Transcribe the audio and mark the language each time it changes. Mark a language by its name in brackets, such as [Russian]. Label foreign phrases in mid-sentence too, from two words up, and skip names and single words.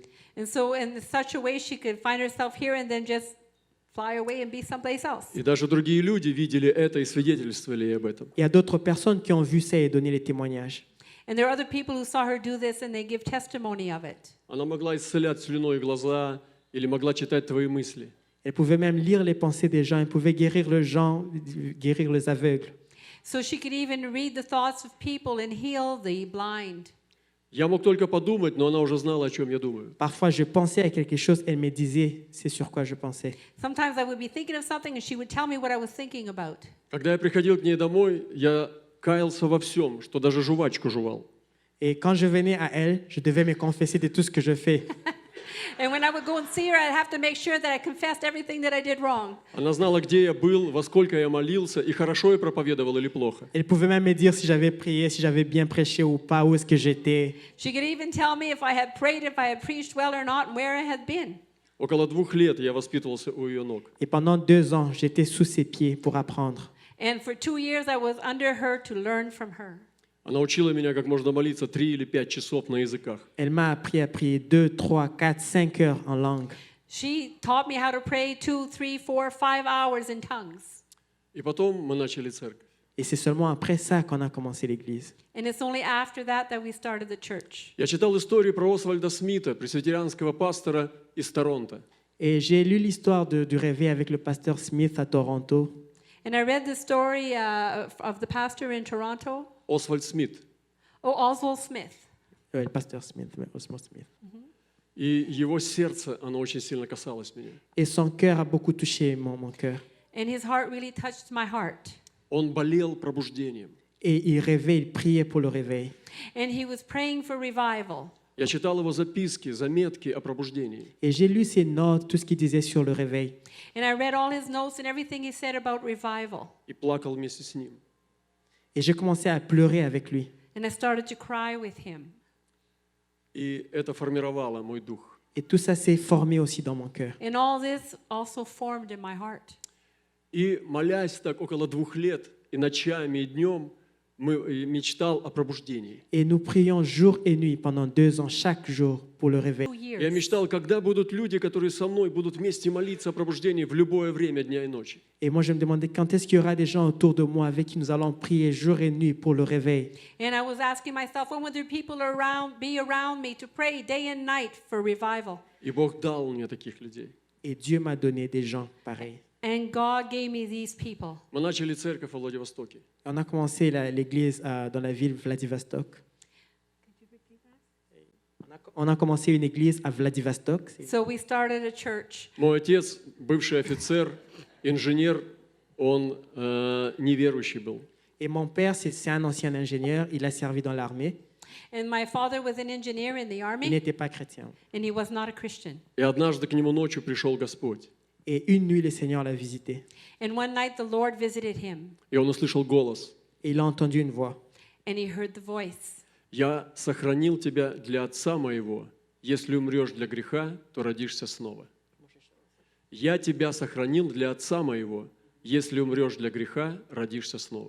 [English] And so in such a way, she could find herself here and then just fly away and be someplace else. [Russian] И даже другие люди видели это и свидетельствовали об этом. [French] Il y a d'autres personnes qui ont vu ça et donné les témoignages. [English] And there are other people who saw her do this and they give testimony of it. [Russian] Она могла исцелять слюной глаза или могла читать твои мысли. [French] Elle pouvait même lire les pensées des gens, elle pouvait guérir les gens, guérir les aveugles. [English] So she could even read the thoughts of people and heal the blind. [Russian] Я мог только подумать, но она уже знала, о чем я думаю. [French] Parfois, je pensais à quelque chose, elle me disait c'est sur quoi je pensais. [English] Sometimes I would be thinking of something and she would tell me what I was thinking about. [Russian] Когда я приходил к ней домой, я каялся во всем, что даже жвачку жевал. [French] Et quand je venais à elle, je devais me confesser de tout ce que je fais. [English] And when I would go and see her, I'd have to make sure that I confessed everything that I did wrong. [Russian] Она знала, где я был, во сколько я молился, и хорошо я проповедовал или плохо. [French] Elle pouvait même me dire si j'avais prié, si j'avais bien prêché ou pas, où est-ce que j'étais. [English] She could even tell me if I had prayed, if I had preached well or not, and where I had been. [Russian] Около 2 лет я воспитывался у ее ног. [French] Et pendant 2 ans, j'étais sous ses pieds pour apprendre. [English] And for 2 years, I was under her to learn from her. [Russian] Она учила меня, как можно молиться 3 или 5 часов на языках. [French] Elle m'a appris à prier 2, 3, 4, 5 heures en langue. [English] She taught me how to pray 2, 3, 4, 5 hours in tongues. [Russian] И потом мы начали церковь. [French] Et c'est seulement après ça qu'on a commencé l'église. [English] And it's only after that that we started the church. [Russian] Я читал историю про Освальда Смита, пресвитерианского пастора из Торонто. [French] Et j'ai lu l'histoire du réveil avec le pasteur Smith à Toronto. [English] And I read the story of the pastor in Toronto, [Russian] Освальд Смит. [English] Oswald Smith. [French] Le pasteur Smith, mais Oswald Smith. [Russian] И его сердце, оно очень сильно касалось меня. [French] Et son cœur a beaucoup touché mon cœur. [English] And his heart really touched my heart. [Russian] Он болел пробуждением. [French] Et il rêvait, il priait pour le réveil. [English] And he was praying for revival. [Russian] Я читал его записки, заметки о пробуждении. [French] Et j'ai lu ses notes, tout ce qu'il disait sur le réveil. [English] And I read all his notes and everything he said about revival. [Russian] И плакал вместе с ним. [French] Et j'ai commencé à pleurer avec lui. [English] And I started to cry with him. [Russian] И это формировало мой дух. [French] Et tout ça s'est formé aussi dans mon cœur. [English] And all this also formed in my heart. [Russian] И молясь так около 2 лет, и ночами, и днем, мечтал о пробуждении. [French] Et nous prions jour et nuit pendant 2 ans, chaque jour, pour le réveil. [English] 2 years. [Russian] Я мечтал, когда будут люди, которые со мной будут вместе молиться о пробуждении в любое время дня и ночи. [French] Et moi, je me demandais quand est-ce qu'il y aura des gens autour de moi avec qui nous allons prier jour et nuit pour le réveil. [English] And I was asking myself, when would there people be around me to pray day and night for revival? [Russian] И Бог дал мне таких людей. [French] Et Dieu m'a donné des gens pareils. [English] And God gave me these people. [Russian] Мы начали церковь во Владивостоке. [French] On a commencé l'église dans la ville de Vladivostok. On a commencé une église à Vladivostok. [English] So we started a church. [Russian] Мой отец, бывший офицер, инженер, он неверующий был. [French] Et mon père, c'est un ancien ingénieur. Il a servi dans l'armée. [English] And my father was an engineer in the [French] Il [English] army, [French] n'était pas chrétien. [English] and he was not a Christian. [Russian] И однажды к нему ночью пришел Господь. [French] Et une nuit, le Seigneur l'a visité. [English] And one night the Lord visited him, [Russian] И он услышал голос. [French] Et il a entendu une voix. [English] and he heard the voice. [Russian] «Я сохранил тебя для отца моего. Если умрешь для греха, то родишься снова». «Я тебя сохранил для отца моего. Если умрешь для греха, родишься снова».